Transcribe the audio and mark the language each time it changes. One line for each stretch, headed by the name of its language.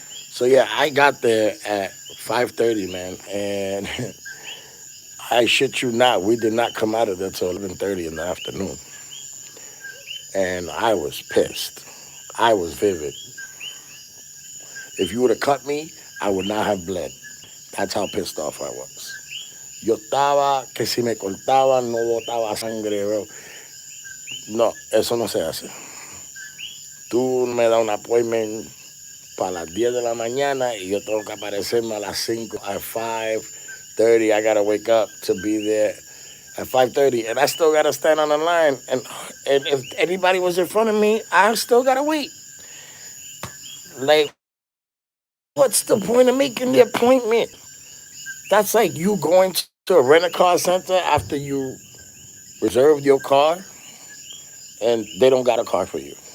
English: So yeah, I got there at 5:30, man, and I shit you not, we did not come out of there till 11:30 in the afternoon, and I was pissed. I was vivid. If you would have cut me, I would not have bled. That's how pissed off I was.
Spanish: Yo estaba que si me cortaba no botaba sangre, bro. No, eso no se hace. Tú me das un appointment para las 10 de la mañana y yo tengo que aparecerme a las 5
English: at 5:30. I gotta wake up to be there at 5:30, and I still gotta stand on the line. And if anybody was in front of me, I still gotta wait. Like, what's the point of making the appointment? That's like you going to a rent-a-car center after you reserved your car and they don't got a car for you.